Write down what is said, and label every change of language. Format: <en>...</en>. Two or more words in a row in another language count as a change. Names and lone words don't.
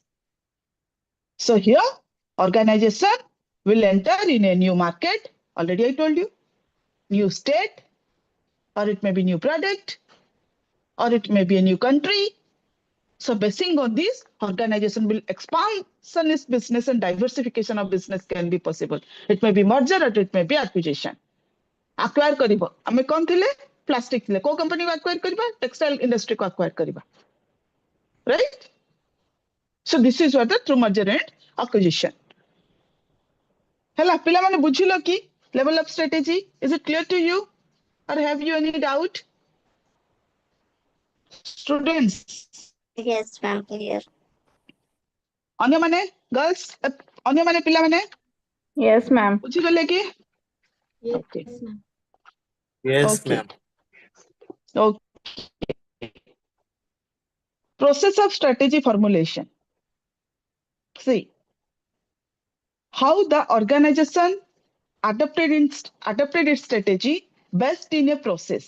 <en>So here, organization will enter in a new market, already I told you, new state, or it may be new product, or it may be a new country. So basing on this, organization will expansion its business and diversification of business can be possible. It may be merger or it may be acquisition.</en> <or>Acquire କରିବୋ ହମେଁ କୌଣ ଥିଲେ ପ୍ଲାଷ୍ଟିକ ଥିଲେ କୁ କମ୍ପାନୀ କୁ acquire କରିବା</or> <en>textile industry</en> <or>को acquire करिबा, right?</or> <en>So this is what the through merger and acquisition.</en> <or>ହେଲା ପିଲା ମାନେ ବୁଝିଲ କି</or> <en>level of strategy, is it clear to you or have you any doubt? Students, Yes, ma'am, clear.</en> <or>ଅନ୍ୟ ମାନେ girls, ଅନ୍ୟ ମାନେ ପିଲା ମାନେ</or> <en>Yes, ma'am.</en> <or>ବୁଝିଗଲେ କି</or> <en>Yes, okay. ma'am. Yes, Okay. ma'am. Okay. Process of strategy formulation. See how the organization adopted its strategy best in a process.</en>